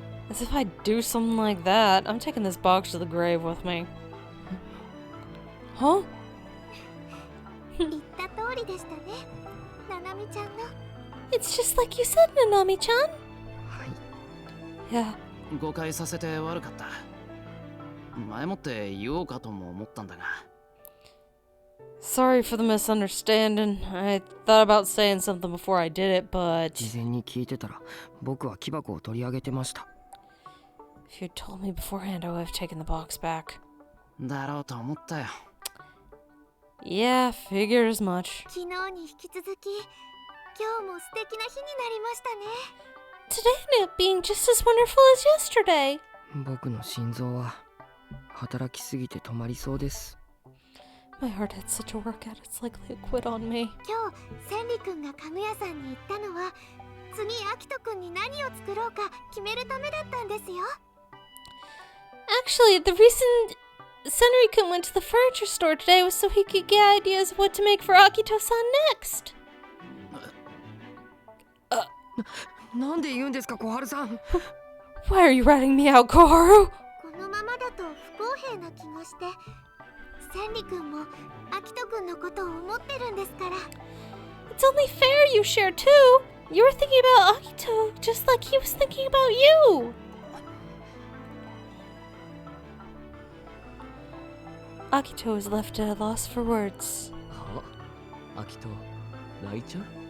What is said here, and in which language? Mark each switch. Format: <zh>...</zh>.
<en>As if I'd do something like that. I'm taking this box to the grave with me. Huh?</en> <ja>言った通りでしたね。ななみちゃんの。</ja> <en>It's just like you said, Nanami-chan.</en> <ja>はい。</ja> <en>Yeah.</en> <ja>誤解させて悪かった。前もって言おうかとも思ったんだが。</ja> <en>Sorry for the misunderstanding. I thought about saying something before I did it, but</en> <ja>事前に聞いてたら僕は木箱を取り上げてました。</ja> <en>if you'd told me beforehand, I would have taken the box back.</en> <ja>だろうと思ったよ。</ja> <en>Yeah, figured as much.</en> <ja>昨日に引き続き、今日も素敵な日になりましたね。</ja> <en>Today ended up being just as wonderful as yesterday.</en> <ja>僕の心臓は働きすぎて止まりそうです。</ja> <en>My heart had such a workout, it's likely to quit on me.</en> <ja>今日、センリ君が家具屋さんに行ったのは、次、アキト君に何を作ろうか決めるためだったんですよ。</ja> <en>Actually, the reason Senri-kun went to the furniture store today was so he could get ideas of what to make for Akito-san next.</en> <ja>なんで言うんですか、小春さん。</ja> <en>Why are you ratting me out, Koharu?</en> <ja>このままだと不公平な気がして、センリ君もアキト君のことを思ってるんですから。</ja> <en>It's only fair you share too. You were thinking about Akito just like he was thinking about you. Akito was left at a loss for words.</en> <ja>アキト泣いちゃう？</ja>